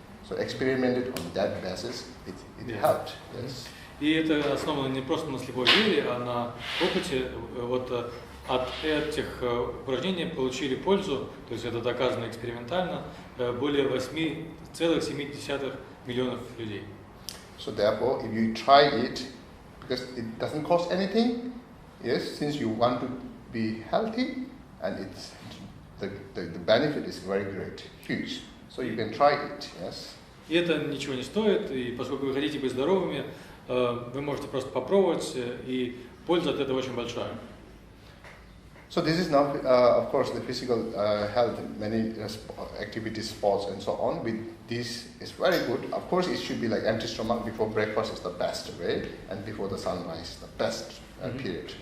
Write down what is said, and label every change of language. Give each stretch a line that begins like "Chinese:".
English: So experimented on that basis, it helped. Yes.
Russian: И это основано не просто на слепой вере, а на опыте. Вот от этих упражнений получили пользу, то есть это доказано экспериментально, более 8,7 миллионов людей.
English: So therefore, if you try it, because it doesn't cost anything, yes, since you want to be healthy, and the benefit is very great, huge. So you can try it, yes.
Russian: И это ничего не стоит, и поскольку вы хотите быть здоровыми, вы можете просто попробовать, и польза от этого очень большая.
English: So this is now, of course, the physical health, many activities, sports, and so on. With this is very good. Of course, it should be like empty stomach before breakfast is the best way, and before the sunrise, the best period.